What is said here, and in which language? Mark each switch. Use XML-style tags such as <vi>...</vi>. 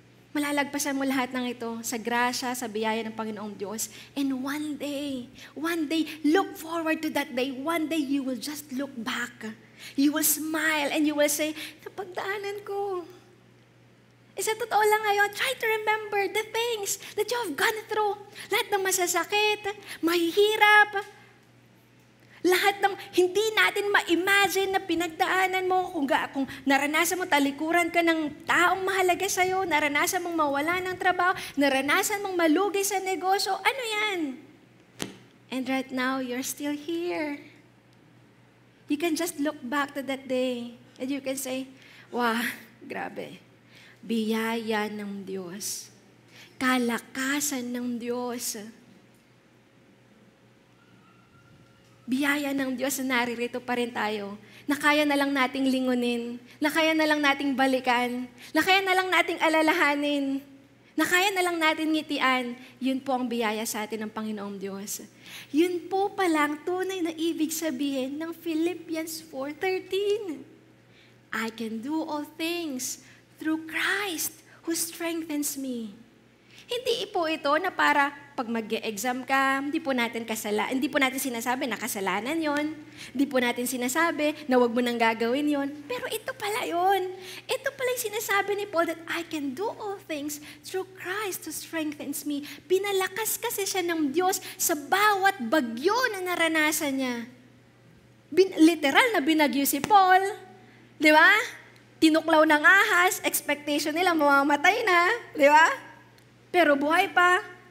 <tl>Malalagpasan mo lahat ng ito sa grasya, sa biyaya ng Panginoong Diyos.</tl> <en>And one day, look forward to that day. One day, you will just look back. You will smile and you will say,</en> <tl>napagdaanan ko. Sa totoo lang ngayon,</tl> <en>try to remember the things that you have gone through.</en> <tl>Lahat ng masasakit, mahihirap, lahat ng hindi natin ma-imagine na pinagdaanan mo, kung naranasan mo talikuran ka ng taong mahalaga sa'yo, naranasan mong mawala ng trabaho, naranasan mong malugi sa negosyo, ano yan?</tl> <en>And right now, you're still here. You can just look back to that day and you can say, wow, grabe.</en> <tl>Biyaya ng Diyos. Kalakasan ng Diyos. Biyaya ng Diyos na naririto pa rin tayo, na kaya na lang nating lingunin, na kaya na lang nating balikan, na kaya na lang nating alalahanin, na kaya na lang natin ngitian. Yun po ang biyaya sa atin ng Panginoong Diyos. Yun po palang tunay na ibig sabihin ng Philippians 4:13.</tl> <en>I can do all things through Christ who strengthens me.</en> <tl>Hindi po ito na para pag mag-exam ka, hindi po natin sinasabi na kasalanan yon. Hindi po natin sinasabi na wag mo nang gagawin yon. Pero ito pala yon. Ito pala yung sinasabi ni Paul</tl> <en>that I can do all things through Christ who strengthens me.</en> <tl>Pinalakas kasi siya ng Diyos sa bawat bagyo na naranasan niya. Literal na binagyo si Paul. Di ba? Tinuklaw ng ahas, expectation nila mamamatay na. Di ba? Pero buhay pa.</tl>